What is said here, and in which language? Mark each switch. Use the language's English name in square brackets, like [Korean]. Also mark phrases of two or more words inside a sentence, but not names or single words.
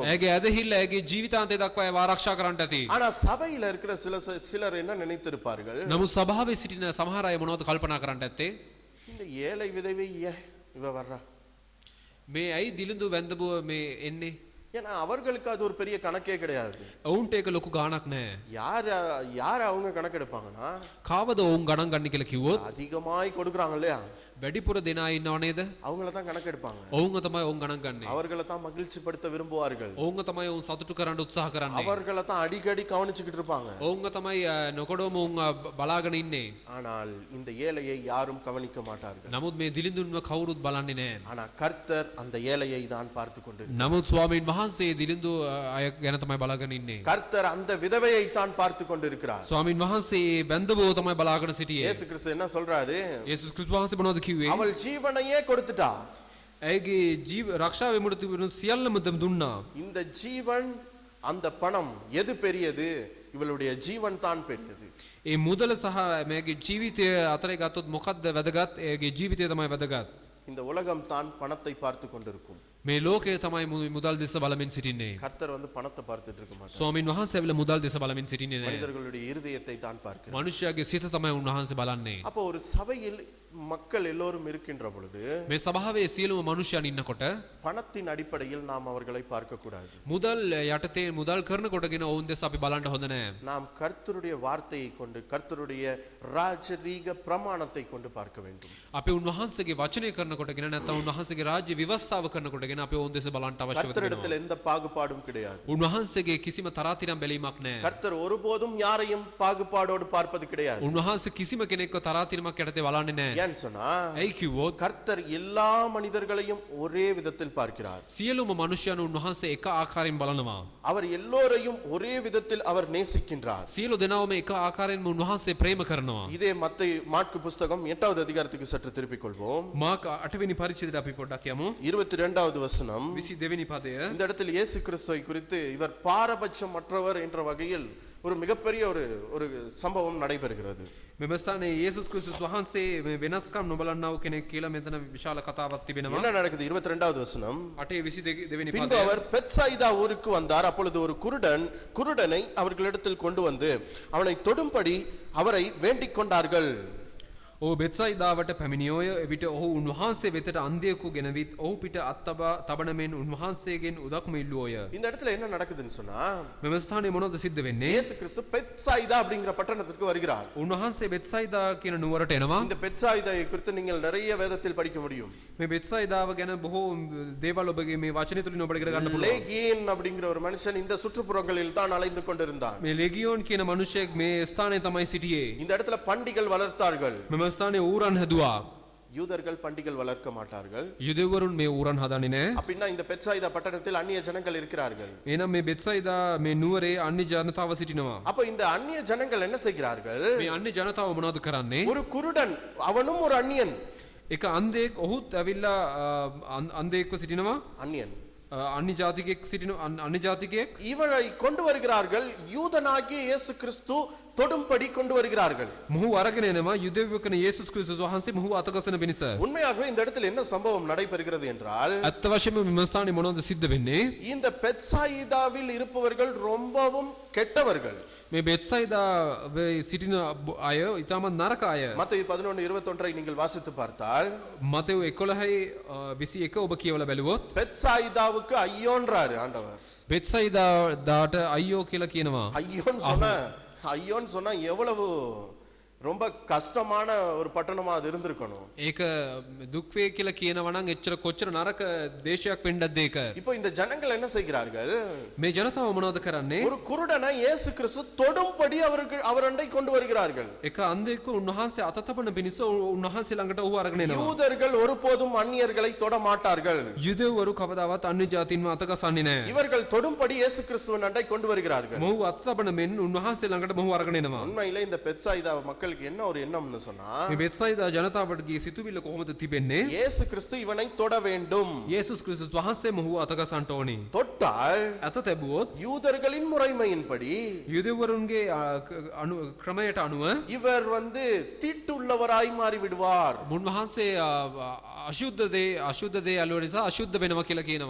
[Sinhala] ඇයගේ ඇදහිල්ල ඇයගේ ජීවිතාන්තය දක්වා ඇය ආරක්ෂා කරන්න ඇති. [Tamil] ஆனா சபையில இருக்கிற சிலர் என்ன நினைத்திருப்பார்கள்? [Sinhala] නමුත් සභාවේ සිටින සමහර අය මොනවද කල්පනා කරන්න ඇත්තේ? [Tamil] இந்த ஏழை விதவை இவ வர்றா, [Sinhala] මේ ඇයි දිලිඳු වැඳපුව මේ එන්නේ? [Tamil] ஏன்னா அவர்களுக்கு அது ஒரு பெரிய கணக்கே கிடையாது. [Sinhala] ඔවුන්ට ඒක ලොකු ගාණක් නැහැ. [Tamil] யார் அவங்க கணக்கெடுப்பாங்கன்னா, [Sinhala] කාවද ඔවුන් ගණන් ගන්න කියලා කිව්වොත් [Tamil] அதிகமாய் கொடுக்கறாங்க இல்லையா, [Sinhala] වැඩිපුර දෙනා ඉන්නව නේද? [Tamil] அவங்கள தான் கணக்கெடுப்பாங்க. [Sinhala] ඔවුන්ව තමයි ඔවුන් ගණන් ගන්නේ. [Tamil] அவர்களை தான் மகிழ்ச்சி படுத்த விரும்புவார்கள். [Sinhala] ඔවුන්ව තමයි ඔවුන් සතුටු කරන්න උත්සාහ කරන්නේ. [Tamil] அவர்களை தான் அடிக்கடி கவனிச்சுக்கிட்டு இருப்பாங்க. [Sinhala] ඔවුන්ව තමයි නොකොඩවම ඔවුන් බලාගෙන ඉන්නේ. [Tamil] ஆனால் இந்த ஏழையை யாரும் கவனிக்க மாட்டார்கள். [Sinhala] නමුත් මේ දිලිඳුන්ව කවුරුත් බලන්නේ නැහැ. [Tamil] ஆனா கர்த்தர் அந்த ஏழையை தான் பார்த்து கொண்டிருக்கிறார். [Sinhala] නමුත් ස්වාමීන් වහන්සේ දිලිඳු අය ගැන තමයි බලාගෙන ඉන්නේ. [Tamil] கர்த்தர் அந்த விதவையை தான் பார்த்து கொண்டிருக்கிறார். [Sinhala] ස්වාමීන් වහන්සේ වැඳපුව තමයි බලාගෙන සිටියේ. [Tamil] இயேசு கிறிஸ்து என்ன சொல்றாரு? [Sinhala] යේසුස් ක්‍රිස්තුස් වහන්සේ මොනවද කිව්වේ? [Tamil] அவள் ஜீவனையே கொடுத்துட்டா. [Sinhala] ඇයගේ ජීව රක්ෂා වෙමුට තිබුණු සියල්ලම දුන්නා. [Tamil] இந்த ஜீவன் அந்த பணம் எது பெரியது? இவளுடைய ஜீவன் தான் பெரியது. [Sinhala] ඒ මුදල සහ මේගේ ජීවිතය අතරේ ගත්තොත් මොකක්ද වැදගත්? ඒගේ ජීවිතය තමයි වැදගත්. [Tamil] இந்த உலகம் தான் பணத்தை பார்த்து கொண்டிருக்கும். [Sinhala] මේ ලෝකය තමයි මුදල් දෙස බලමින් සිටින්නේ. [Tamil] கர்த்தர் வந்து பணத்தை பார்த்துட்டு இருக்க மாட்டார். [Sinhala] ස්වාමීන් වහන්සේ ඇවිල්ලා මුදල් දෙස බලමින් සිටින්නේ නැහැ. [Tamil] மனிதர்களுடைய இருதயத்தை தான் பார்க்கிறார். [Sinhala] මනුෂ්‍යයාගේ සිත තමයි උන්වහන්සේ බලන්නේ. [Tamil] அப்போ ஒரு சபையில் மக்கள் எல்லோரும் இருக்கின்ற பொழுது [Sinhala] මේ සභාවේ සියලුම මනුෂ්‍යයන් ඉන්නකොට [Tamil] பணத்தின் அடிப்படையில் நாம் அவர்களை பார்க்க கூடாது. [Sinhala] මුදල් යටතේ මුදල් කරනකොටගෙන ඔවුන් දෙස අපි බලන්න හොඳ නැහැ. [Tamil] நாம் கர்த்தருடைய வார்த்தையை கொண்டு கர்த்தருடைய ராஜரீக பிரமாணத்தை கொண்டு பார்க்க வேண்டும். [Sinhala] අපි උන්වහන්සේගේ වචනය කරනකොටගෙන නැත්නම් උන්වහන්සේගේ රාජ්‍ය විවස්ථාව කරනකොටගෙන අපි ඔවුන් දෙස බලන්න අවශ්‍ය වෙනවා. [Tamil] கர்த்தரிடத்தில் எந்த பாகுபாடும் கிடையாது. [Sinhala] උන්වහන්සේගේ කිසිම තරාතිරම් බැලීමක් නැහැ. [Tamil] கர்த்தர் ஒருபோதும் யாரையும் பாகுபாடோடு பார்ப்பது கிடையாது. [Sinhala] උන්වහන්සේ කිසිම කෙනෙක්ව තරාතිරමක් යටතේ බලන්නේ නැහැ. [Tamil] ஏன் சொன்னா [Sinhala] ඇයි කිව්වොත් [Tamil] கர்த்தர் எல்லா மனிதர்களையும் ஒரே விதத்தில் பார்க்கிறார். [Sinhala] සියලුම මනුෂ්‍යයන් උන්වහන්සේ එක ආකාරයෙන් බලනවා. [Tamil] அவர் எல்லோரையும் ஒரே விதத்தில் அவர் நேசிக்கின்றார். [Sinhala] සියලු දෙනාම එක ආකාරයෙන්ම උන්වහන්සේ ප්‍රේම කරනවා. [Tamil] இதே மாற்கு புஸ்தகம் 8வது அதிகாரத்துக்கு சற்று திருப்பிக் கொள்வோம். [Sinhala] මාර්ක 8 වෙනි පරිච්ඡේදයට අපි පොඩ්ඩක් යමු. [Tamil] 22வது வசனம். [Sinhala] 22 වෙනි පදය. [Tamil] இந்த இடத்தில் இயேசு கிறிஸ்துவை குறித்து இவர் பாரபட்சமற்றவர் என்ற வகையில் ஒரு மிகப்பெரிய ஒரு சம்பவம் நடைபெறுகிறது. [Sinhala] මෙම ස්ථානයේ යේසුස් ක්‍රිස්තුස් වහන්සේ මේ වෙනස්කම් නොබලන්නා වූ කෙනෙක් කියලා මෙතන විශාල කතාවක් තිබෙනවා. [Tamil] என்ன நடக்குது? 22வது வசனம். [Sinhala] 8:22 වෙනි [Tamil] பின்பு [Sinhala] පදය. [Tamil] அவர் பெத்சாயிதா ஊருக்கு வந்தார். அப்பொழுது ஒரு குருடனை அவர்களிடத்தில் கொண்டு வந்து அவனை தொடும்படி அவரை வேண்டிக் கொண்டார்கள். [Sinhala] ඔහු බෙත්සයිදාවට පැමිණියෝය. එවිට ඔහු උන්වහන්සේ වෙතට අන්ධයෙකු ගෙනවිත් ඔහු පිට අත්තබා තබන මෙන් උන්වහන්සේගෙන් උදක්ම ඉල්ලුවෝය. [Tamil] இந்த இடத்துல என்ன நடக்குதுன்னு சொன்னா [Sinhala] මෙම ස්ථානයේ මොනවද සිද්ධ වෙන්නේ? [Tamil] இயேசு கிறிஸ்து பெத்சாயிதா அப்படிங்கிற பட்டணத்திற்கு வருகிறார். [Sinhala] උන්වහන්සේ බෙත්සයිදා කියන නුවරට එනවා. [Tamil] இந்த பெத்சாயிதாவை குறித்து நீங்கள் நிறைய வேதத்தில் படிக்க முடியும். [Sinhala] මේ බෙත්සයිදාව ගැන බොහෝ දේවල් ඔබගේ මේ වචනය තුලින් ඔබට ඉගෙන ගන්න පුළුවන්. [Tamil] லேகியன் அப்படிங்கிற ஒரு மனுஷன் இந்த சுற்றுப்புறங்களில் தான் அலைந்து கொண்டிருந்தான். [Sinhala] මේ ලෙගියෝන් කියන මිනිසෙක් මේ ස්ථානයේ තමයි සිටියේ. [Tamil] இந்த இடத்துல பண்டிகள் வளர்த்தார்கள். [Sinhala] මෙම ස්ථානයේ ඌරන් හැදුවා. [Tamil] யூதர்கள் பண்டிகள் வளர்க்க மாட்டார்கள். [Sinhala] යුදෙවරුන් මේ ඌරන් හදන්නේ නැහැ. [Tamil] அப்படின்னா இந்த பெத்சாயிதா பட்டணத்தில் அந்நிய ஜனங்கள் இருக்கிறார்கள். [Sinhala] එහෙනම් මේ බෙත්සයිදා මේ නුවරේ අන්‍ය ජනතාව සිටිනවා. [Tamil] அப்ப இந்த அந்நிய ஜனங்கள் என்ன செய்கிறார்கள்? [Sinhala] මේ අන්‍ය ජනතාව මොනවද කරන්නේ? [Tamil] ஒரு குருடன், அவனும் ஒரு அந்நியன். [Sinhala] එක අන්ධයෙක් ඔහුත් ඇවිල්ලා අන්ධයෙක්ව සිටිනවා. [Tamil] அந்நியன் [Sinhala] අන්‍ය ජාතිකයෙක් සිටින අන්‍ය ජාතිකයෙක්. [Tamil] இவனை கொண்டு வருகிறார்கள். யூதனாகிய இயேசு கிறிஸ்து தொடும்படி கொண்டு வருகிறார்கள். [Sinhala] මොහු අරගෙන එනවා යුදෙව්වකන යේසුස් ක්‍රිස්තුස් වහන්සේ මොහු අතගසන පිණිස. [Tamil] உண்மையாகவே இந்த இடத்துல என்ன சம்பவம் நடைபெறுகிறது என்றால் [Sinhala] ඇත්ත වශයෙන්ම මෙම ස්ථානයේ මොනවද සිද්ධ වෙන්නේ? [Tamil] இந்த பெத்சாயிதாவில் இருப்பவர்கள் ரொம்பவும் கெட்டவர்கள். [Sinhala] මේ බෙත්සයිදා සිටින අය ඉතාමත් නරක අය. [Tamil] மத்தேயு 11:21 நீங்கள் வாசித்து பார்த்தால் [Sinhala] මතෙව් 11:21 ඔබ කියවලා බැලුවොත් [Tamil] பெத்சாயிதாவுக்கு ஐயோன்றாரு ஆண்டவர். [Sinhala] බෙත්සයිදාට අයියෝ කියලා කියනවා. [Tamil] ஐயோன்னு சொன்னா எவ்வளவு ரொம்ப கஷ்டமான ஒரு பட்டணமா அது இருந்திருக்கணும். [Sinhala] ඒක දුක් වේ කියලා කියනවා නම් එච්චර කොච්චර නරක දේශයක් වෙන්නද ඒක. [Tamil] இப்போ இந்த ஜனங்கள் என்ன செய்கிறார்கள்? [Sinhala] මේ ජනතාව මොනවද කරන්නේ? [Tamil] ஒரு குருடனை இயேசு கிறிஸ்து தொடும்படி அவரண்டை கொண்டு வருகிறார்கள். [Sinhala] එක අන්ධයෙක්ව උන්වහන්සේ අත තබන පිණිස උන්වහන්සේ ළඟට ඔහු අරගෙන එනවා. [Tamil] யூதர்கள் ஒருபோதும் அந்நியர்களை தொட மாட்டார்கள். [Sinhala] යුදෙව්වරු කවදාවත් අන්‍ය ජාතීන්ව අත ගසන්නේ නැහැ. [Tamil] இவர்கள் தொடும்படி இயேசு கிறிஸ்துவின் அண்டை கொண்டு வருகிறார்கள். [Sinhala] මොහු අත තබන මෙන් උන්වහන්සේ ළඟට මොහු අරගෙන එනවා. [Tamil] உண்மையிலே இந்த பெத்சாயிதா மக்களுக்கு என்ன ஒரு எண்ணம்னு சொன்னா [Sinhala] මේ බෙත්සයිදා ජනතාවට දී සිතුවිල්ල කොහොමද තිබෙන්නේ? [Tamil] இயேசு கிறிஸ்து இவனை தொட வேண்டும். [Sinhala] යේසුස් ක්‍රිස්තුස් වහන්සේ මොහු අත ගසන්න ඕනේ. [Tamil] தொட்டால் [Sinhala] අත තැබුවොත් [Tamil] யூதர்களின் முறைமையின்படி [Sinhala] යුදෙව්වරුන්ගේ ක්‍රමයට අනුව [Tamil] இவர் தீட்டுள்ளவராய் மாறி விடுவார். [Sinhala] මුන්වහන්සේ අශුද්ධ දේ අලුව නිසා අශුද්ධ වෙනවා කියලා කියනවා.